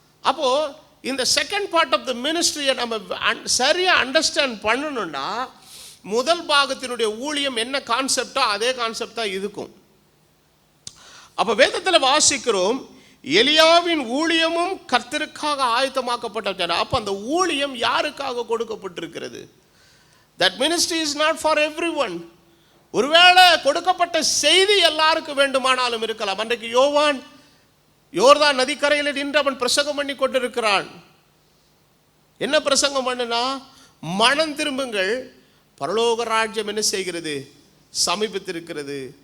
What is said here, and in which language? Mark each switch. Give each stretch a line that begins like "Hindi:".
Tamil: அப்போ இந்த second part of the மினிஸ்ட்ரியை நம்ம சரியாக அண்டர்ஸ்டாண்ட் பண்ணணும்னா முதல் பாகத்தினுடைய ஊழியம் என்ன கான்செப்டோ அதே கான்செப்ட் தான் இருக்கும். அப்போ வேதத்தில் வாசிக்கிறோம், எலியாவின் ஊழியமும் கர்த்தருக்காக ஆயத்தமாக்கப்பட்ட. அப்போ அந்த ஊழியம் யாருக்காக கொடுக்கப்பட்டிருக்கிறது?
English: That ministry is not for everyone.
Tamil: ஒருவேளை கொடுக்கப்பட்ட செய்தி எல்லாருக்கும் வேண்டுமானாலும் இருக்கலாம். அன்றைக்கு யோவான் யோர்தான் நதிக்கரையில் நின்று அவன் பிரசங்கம் பண்ணி கொண்டிருக்கிறான். என்ன பிரசங்கம் பண்ணுனா? மனம் திரும்புங்கள், பரலோக ராஜ்யம் என்ன செய்கிறது? சமீபித்திருக்கிறது.